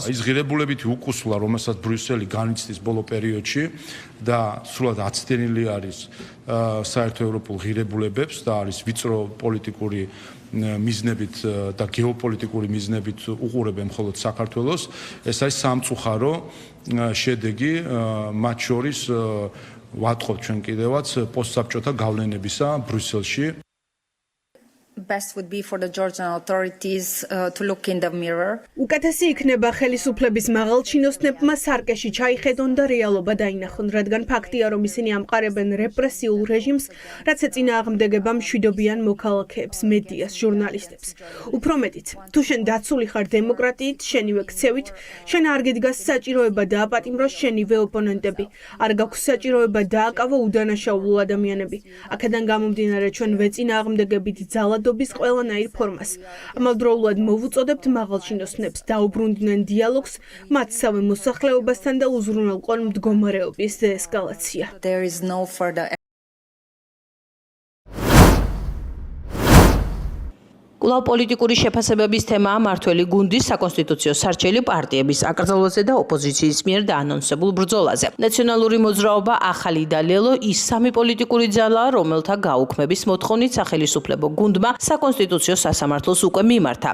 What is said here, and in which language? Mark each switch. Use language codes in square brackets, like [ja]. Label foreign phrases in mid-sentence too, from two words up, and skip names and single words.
[ka] ის ღირებულებითი უკუსვლა, რომელსაც ბრიუსელი განიცდის ბოლო პერიოდში და სრულად აცდენილი არის საერთო ევროპულ ღირებულებებს და არის ვიწრო პოლიტიკური მიზნებით და გეოპოლიტიკური მიზნებით უყურებენ მხოლოდ საქართველოს. ეს არის სამწუხარო შედეგი მათ შორის ვატყობთ ჩვენ კიდევაც პოსტსაბჭოთა გავლენებისა ბრიუსელში. [en] Best would be for the Georgian authorities to look in the mirror. [ka] უკეთესი იქნება ხელისუფლების მაღალჩინოსნებმა სარკეში ჩაიხედონ და რეალობა დაინახონ, რადგან ფაქტია, რომ ისინი ამყარებენ რეპრესიულ რეჟიმს, რაც ეწინააღმდეგება მშვიდობიან მოქალაქეებს, მედიას, ჟურნალისტებს. უფრო მეტიც, თუ შენ დაცული ხარ დემოკრატიით, შენივე ქცევით, შენ არ გიდგას საჭიროება დააპატიმროს შენივე ოპონენტები, არ გაქვს საჭიროება დააკავო უდანაშაულო ადამიანები. აქედან გამომდინარე, ჩვენ ვეწინააღმდეგებით ძალადობის ყველანაირ ფორმას. ამავდროულად მოვუწოდებთ მაღალჩინოსნებს დაუბრუნდნენ დიალოგს მათსავე მოსახლეობასთან და უზრუნველყონ მდგომარეობის დეესკალაცია. [en] There is no further [ka] კვლავ პოლიტიკური შეფასებების თემაა მართველი გუნდის საკონსტიტუციო სარჩელი პარტიების აკრძალვაზე და ოპოზიციის მიერ დაანონსებულ ბრძოლაზე. ნაციონალური მოძრაობა ახალი და ლელო ის სამი პოლიტიკური ძალაა, რომელთა გაუქმების მოთხოვნით სახელისუფლებო გუნდმა საკონსტიტუციო სასამართლოს უკვე მიმართა.